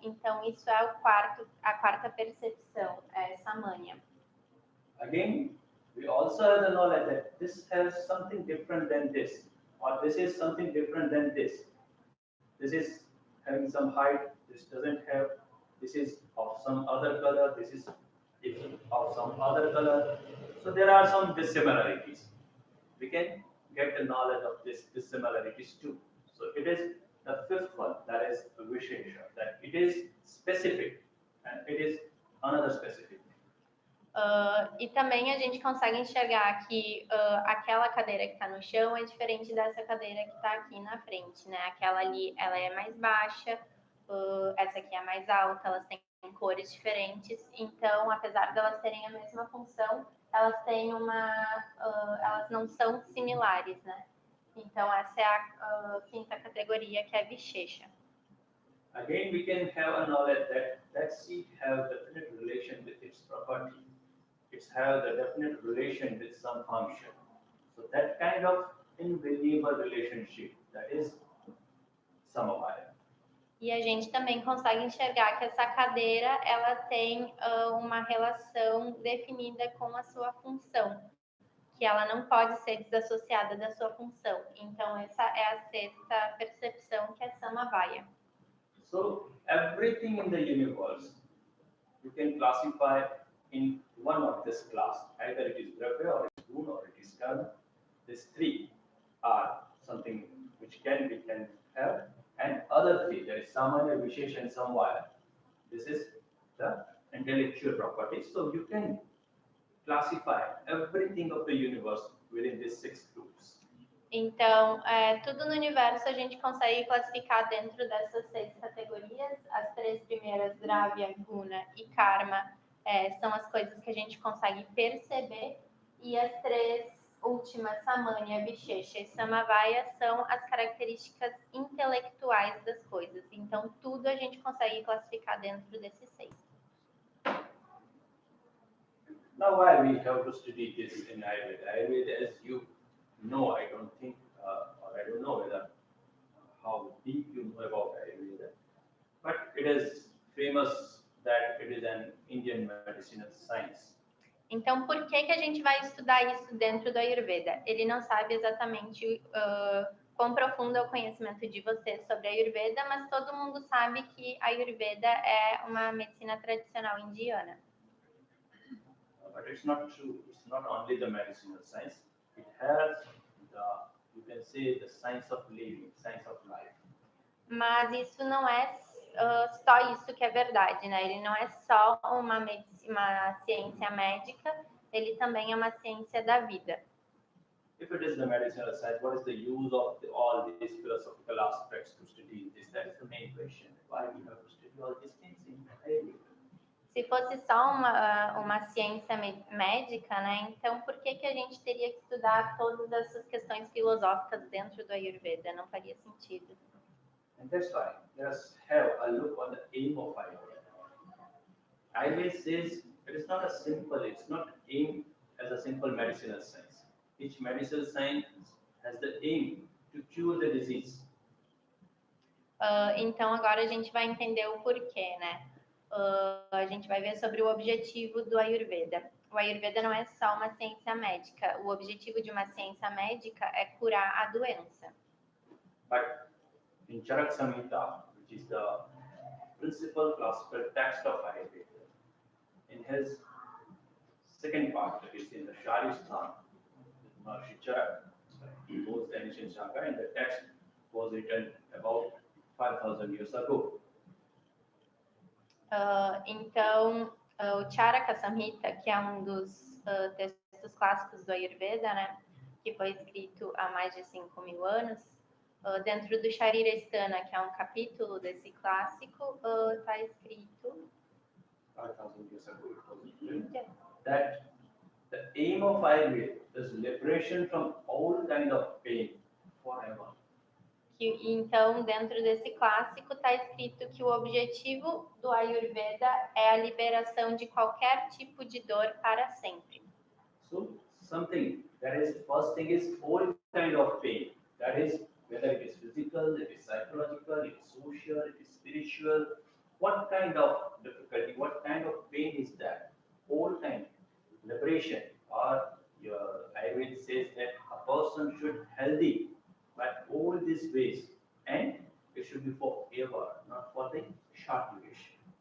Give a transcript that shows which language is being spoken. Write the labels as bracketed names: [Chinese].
[Portuguese] Então, isso é a quarta percepção, é samanya. [English] Again, we also have the knowledge that this has something different than this, or this is something different than this. This is having some height, this doesn't have, this is of some other color, this is of some other color. So there are some dissimilarities. We can get the knowledge of these dissimilarities too. So it is the fifth one, that is Vishesha, that it is specific and it is another specific. [Portuguese] E também a gente consegue enxergar que aquela cadeira que está no chão é diferente dessa cadeira que está aqui na frente, né? Aquela ali, ela é mais baixa, essa aqui é mais alta, elas têm cores diferentes. Então, apesar de elas terem a mesma função, elas têm elas não são similares, né? Então, essa é a quinta categoria, que é Vishesha. [English] Again, we can have a knowledge that seat have definite relation with its property. It has a definite relation with some function. So that kind of invariable relationship, that is samavaya. [Portuguese] E a gente também consegue enxergar que essa cadeira, ela tem uma relação definida com a sua função, que ela não pode ser desassociada da sua função. Então, essa é a sexta percepção, que é samavaya. [English] So, everything in the universe, you can classify in one of this class. Either it is dravya, or it is guna, or it is karma. These three are something which we can have, and other three, there is samanya, vishesha, and samvaya. This is the intellectual property. So you can classify everything of the universe within these six groups. [Portuguese] Então, tudo no universo a gente consegue classificar dentro dessas 6 categorias. As 3 primeiras, dravya, guna e karma, são as coisas que a gente consegue perceber, e as 3 últimas, samanya, vishesha e samavaya, são as características intelectuais das coisas. Então, tudo a gente consegue classificar dentro desses 6. [English] Now, why we have to study this in Ayurveda? Ayurveda, as you know, I don't think, or I don't know whether how deep you know about Ayurveda, but it is famous that it is an Indian medicinal science. [Portuguese] Então, por que a gente vai estudar isso dentro do Ayurveda? Ele não sabe exatamente quão profundo é o conhecimento de vocês sobre a Ayurveda, mas todo mundo sabe que a Ayurveda é uma medicina tradicional indiana. [English] But it's not true. It's not only the medicinal science. It has you can say, the science of living, science of life. [Portuguese] Mas isso não é só isso que é verdade, né? Ele não é só uma ciência médica, ele também é uma ciência da vida. [English] If it is the medicinal science, what is the use of all these philosophical aspects to study this? That is the main question. Why we have to study all these things in Ayurveda? [Portuguese] Se fosse só uma ciência médica, né? Então, por que a gente teria que estudar todas essas questões filosóficas dentro do Ayurveda? Não faria sentido. [English] And that's why let's have a look on the aim of Ayurveda. Ayurveda says it is not it's not aimed as a simple medicinal science. Each medicinal science has the aim to cure the disease. [Portuguese] Então, agora a gente vai entender o porquê, né? A gente vai ver sobre o objetivo do Ayurveda. O Ayurveda não é só uma ciência médica. O objetivo de uma ciência médica é curar a doença. [English] But in Charaka Samhita, which is the principal classical text of Ayurveda, in his second part, that is in the Sharisthana, Maharishi Charaka, he was the ancient Shaka, and the text was written about 5,000 years ago. [Portuguese] Então, o Charaka Samhita, que é um dos textos clássicos do Ayurveda, né, que foi escrito há mais de 5.000 anos, dentro do Sharirasthana, que é um capítulo desse clássico, está escrito... [English] 5,000 years ago. that the aim of Ayurveda is liberation from all kind of pain forever. [Portuguese] Então, dentro desse clássico, está escrito que o objetivo do Ayurveda é a liberação de qualquer tipo de dor para sempre. [English] So, something that is, first thing is all kind of pain. That is, whether it is physical, it is psychological, it is social, it is spiritual. What kind of difficulty, what kind of pain is that? All kind. Liberation, or your Ayurveda says that a person should healthy by all these ways, and it should be forever, not for the short duration.